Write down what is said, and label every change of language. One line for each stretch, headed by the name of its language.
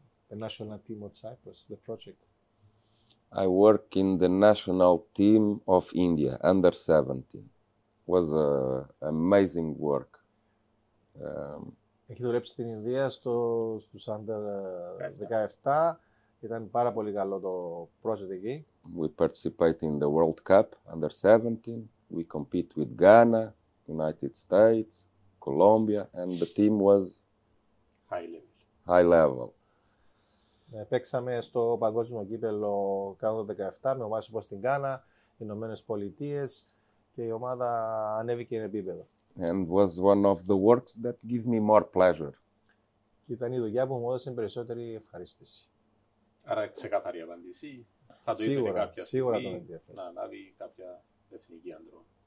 English: The national team of Cyprus, the project. I work in the national team of India, under 17. Was amazing work.
Greek: Έχει δουλέψει στην Ινδία στους under 17. Ήταν πάρα πολύ καλό το project εκεί.
English: We participate in the World Cup under 17. We compete with Ghana, United States, Colombia, and the team was high level.
Greek: Παίξαμε στο παγκόσμιο κύπελλο κάτω το 17 με ομάδες όπως την Γκάνα, οι Ηνωμένες Πολιτείες, και η ομάδα ανέβηκε εν επίπεδο.
English: And was one of the works that give me more pleasure.
Greek: Και ήταν η δουλειά που μου έδωσε περισσότερη ευχαρίστηση. Άρα ξεκάθαρη απάντηση. Θα το ήθελε κάποια στιγμή να ανάβει κάποια εθνική αντρών.